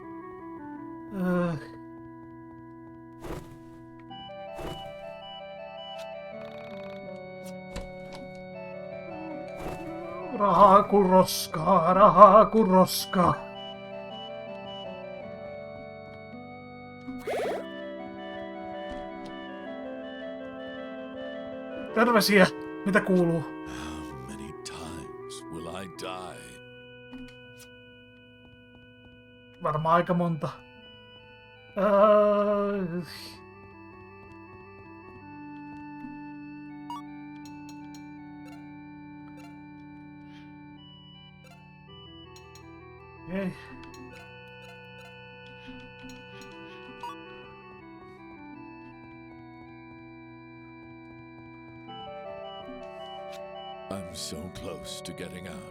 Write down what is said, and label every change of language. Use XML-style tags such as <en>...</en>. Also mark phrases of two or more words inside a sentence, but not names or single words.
<fi>Rahaa kun roskaa, rahaa kun roskaa. Terveisiä, mitä kuuluu?</fi> <en>How many times will I die?</en> <fi>Varmaan aika monta.</fi> <en>Okay. I'm so close to getting out.</en>